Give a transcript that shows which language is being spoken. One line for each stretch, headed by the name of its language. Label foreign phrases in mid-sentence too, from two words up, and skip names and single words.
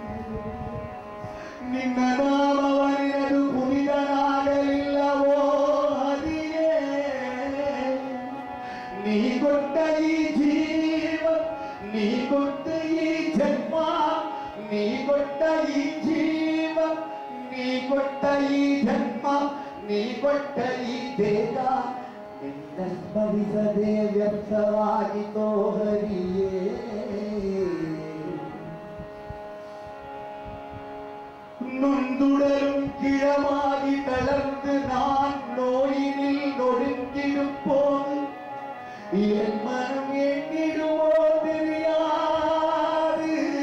Kannada: ನಿನ್ನ ನಾಮವ ನೆನೆದು ಪುನಿತನಾಗಲಿಲ್ಲವೋ ಹರಿಯೇ ನೀ ಕೊಟ್ಟ ಈ ಜೀವ ನೀ ಕೊಟ್ಟ ಈ ಜನ್ಮ ನೀ ಕೊಟ್ಟ ಈ ಜೀವ ನೀ ಕೊಟ್ಟ ಈ ಜನ್ಮ ನೀ ಕೊಟ್ಟ ಈ ದೇಹ ನಿನ್ನ ಸ್ಮರಿಸದೆ ವ್ಯರ್ಥವಾಗಿತೋ ಹರಿಯೇ
Tamil: நொந்துடலும் கிழமாகி தளர்ந்து நான் நோயினில் நொடுங்கிடுப்போது என் மனம் எண்ணிடுமோ தெரியாது